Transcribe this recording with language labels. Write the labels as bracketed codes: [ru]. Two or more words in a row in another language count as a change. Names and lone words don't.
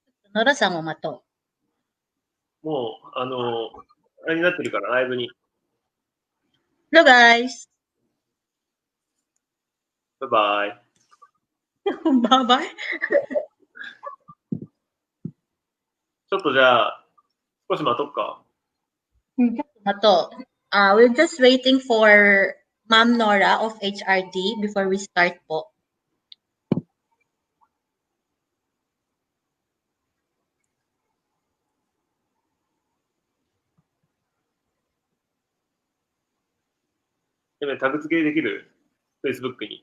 [ja] 野田さんも待ともう、あれになってるから、ライブに。 [en] う。Hello guys! [ja] バイバイ。バイバイ。ちょっとじゃあ、少し待とっか。ちょっと待とう。 [en] We're just waiting for Ma'am Nora of HRD before we start po. [ja] タグ付けできる ?Facebook に。